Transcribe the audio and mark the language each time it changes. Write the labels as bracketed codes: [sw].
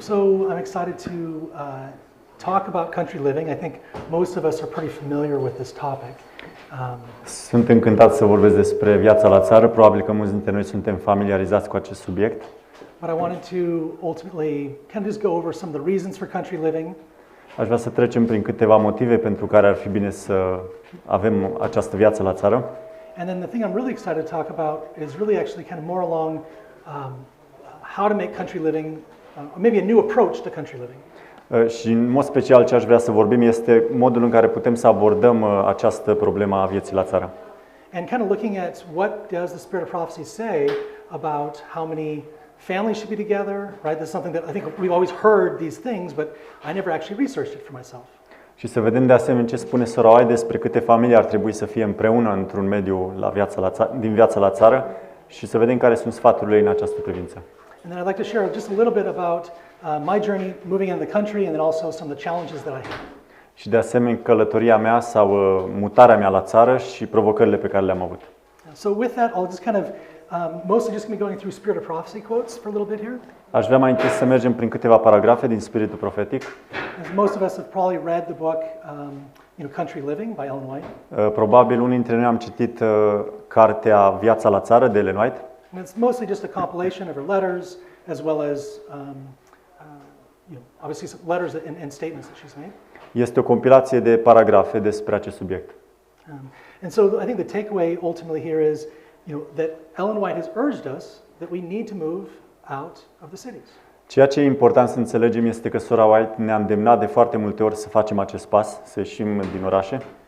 [en] So I'm excited to talk about country living. I think most of us are pretty familiar with this topic. [ro] Sunt încântat să vorbesc despre viața la țară. Probabil că mulți dintre noi suntem familiarizați cu acest subiect. [en] But I wanted to ultimately kind of just go over some of the reasons for country living. [ro] Aș vrea să trecem prin câteva motive pentru care ar fi bine să avem această viață la țară. [en] And then the thing I'm really excited to talk about is really actually kind of more along how to make country living, maybe a new approach to country living. [ro] Și în mod special ce aș vrea să vorbim este modul în care putem să abordăm această problemă a vieții la țară. [en] And kind of looking at what does the Spirit of Prophecy say about how many families should be together, right? That's something that I think we've always heard these things, but I never actually researched it for myself. [ro] Și să vedem de asemenea ce spune sora despre câte familii ar trebui să fie împreună într-un mediu din viața la țară și să vedem care sunt sfaturile în această privință. [en] And then I'd like to share just a little bit about my journey moving into the country and then also some of the challenges that I had. [ro] Și de asemenea călătoria mea sau mutarea mea la țară și provocările pe care le-am avut. [en] So with that, I'll just kind of mostly just going to be going through Spirit of Prophecy quotes for a little bit here. [ro] Aș vrea mai întâi să mergem prin câteva paragrafe din Spiritul Profetic. [en] As most of us have probably read the book, Country Living by Ellen White. [ro] Probabil unii dintre noi am citit cartea Viața la țară de Ellen White. [en] And it's mostly just a compilation of her letters, as well as obviously some letters and statements that she's made. [ro] Este o compilație de paragrafe despre acest subiect. [en] And so I think the takeaway ultimately here is, that Ellen White has urged us that we need to move out of the cities. [ro] Ceea ce e important să înțelegem este că sora White ne-a îndemnat de foarte multe ori să facem acest pas, să ieșim din orașe.